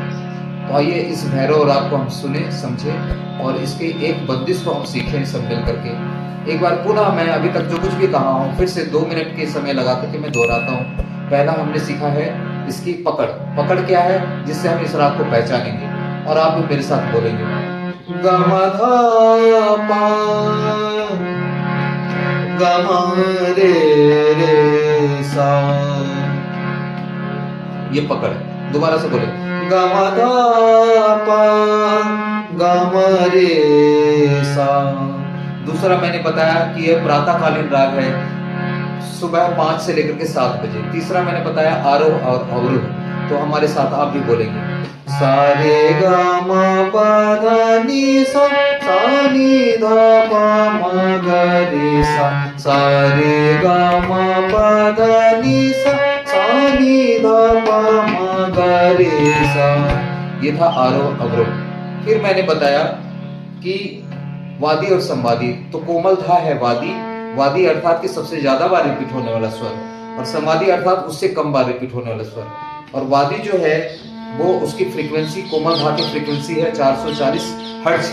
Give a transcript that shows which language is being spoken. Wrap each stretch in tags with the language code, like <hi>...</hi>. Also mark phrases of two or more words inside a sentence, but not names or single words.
<hi>तो आइए इस भैरव राग को हम सुने समझे और इसके एक बंदिश को हम सीखें सब मिल करके। एक बार पुनः मैं अभी तक जो कुछ भी कहा हूँ फिर से 2 मिनट के समय लगा करके मैं दोहराता हूँ। पहला हमने सीखा है इसकी पकड़। पकड़ क्या है जिससे हम इस राग को पहचानेंगे, और आप भी मेरे साथ बोलेंगे ग म ध पा ग म रे रे सा। ये पकड़, दोबारा से बोले ग म ध पा ग म रे सा। दूसरा मैंने बताया कि यह प्रातःकालीन राग है, सुबह 5 से लेकर के 7 बजे। तीसरा मैंने बताया आरोह और अवरोह। तो हमारे साथ आप भी बोलेंगे सा रे ग म प ध नि सा, सा नि ध प म ग रे सा, सा रे ग म प ध नि सा, सा नि ध प म ग रे सा। ये था आरोह अवरोह। फिर मैंने बताया कि वादी और संवादी। तो कोमल धा है वादी, वादी अर्थात कि सबसे ज्यादा बार रिपीट होने वाला स्वर, और संवादी अर्थात उससे कम बार रिपीट होने वाला स्वर। और वादी जो है वो उसकी फ्रीक्वेंसी कोमल धा की फ्रीक्वेंसी है 440 हर्ट्ज।</hi>